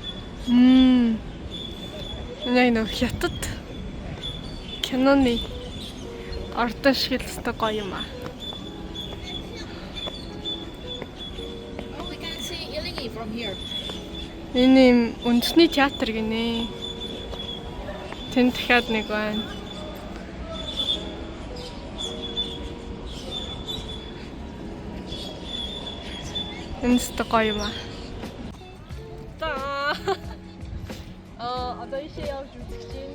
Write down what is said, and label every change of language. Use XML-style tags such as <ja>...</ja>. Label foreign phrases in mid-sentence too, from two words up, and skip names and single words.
<mn>Энэ хятад киноны ордон шиг л гоё юм аа.</mn> <en>Oh, we can see Ilingi from here.</en> <mn>Энэ юм үндэсний театр гинэ. Тэнд дахиад нэг байна. Энэст гоё юм аа. Одоо ийшээ явж үзэж байна.</mn>